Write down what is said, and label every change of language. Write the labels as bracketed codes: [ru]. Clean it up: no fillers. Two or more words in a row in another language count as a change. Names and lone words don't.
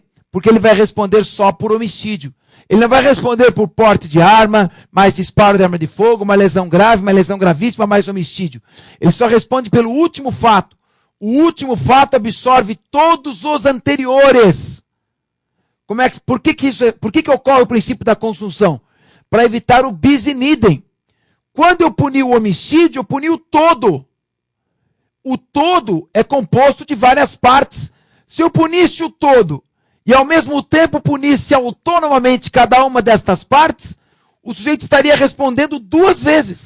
[pt] Porque ele vai responder só por homicídio. Ele não vai responder por porte de arma, mais disparo de arma de fogo, uma lesão grave, uma lesão gravíssima, mais homicídio. Ele só responde pelo último fato. O último fato absorve todos os anteriores. Por que ocorre o princípio da consunção? Para evitar o [la] bis in idem. [pt] Quando eu puni o homicídio, eu puni o todo. O todo é composto de várias partes. Se eu punisse o todo e ao mesmo tempo punisse autonomamente cada uma destas partes, o sujeito estaria respondendo duas vezes.